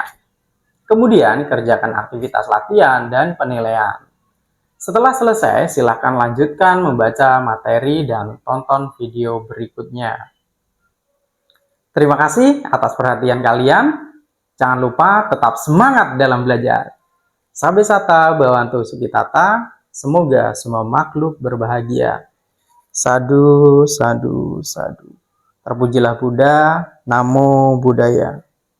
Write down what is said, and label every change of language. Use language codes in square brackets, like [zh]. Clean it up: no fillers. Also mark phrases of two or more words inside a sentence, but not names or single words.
[id] Kemudian, kerjakan aktivitas latihan dan penilaian. Setelah selesai, silakan lanjutkan membaca materi dan tonton video berikutnya. Terima kasih atas perhatian kalian. Jangan lupa tetap semangat dalam belajar. [pi] Sabe sata bawantu sukitata. [id] Semoga semua makhluk berbahagia. [pi] Sadu, sadu, sadu. [id] Terpujilah Buddha. [pi] Namo Buddhaya.